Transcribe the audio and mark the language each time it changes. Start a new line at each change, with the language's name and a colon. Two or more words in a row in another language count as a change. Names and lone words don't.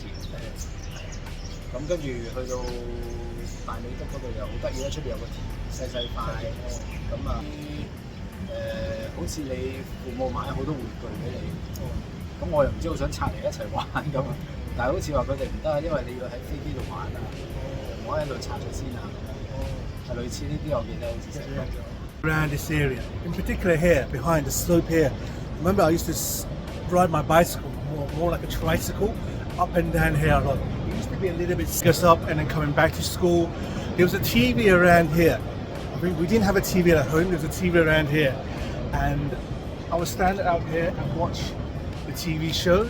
Cantonese: 咁跟住去到大美督嗰度又好得意啦，出邊有個田細塊，咁好似你父母買好多玩具俾你。咁我又唔知好想拆嚟一齊玩咁，但係好似話佢哋唔得，因為你要喺飛機度玩啊，唔可以喺度拆咗先啊，係類似呢啲我記得好似寫過。
English: Around this area, in particular here, behind the slope here. Remember, I used to ride my bicycle, more like a tricycle, up and down here a lot. It used to be a little bit stressed up, and then coming back to school, There was a TV around here. I mean, we didn't have a TV at home. There was a TV around here, and I would stand out here and watch the TV show.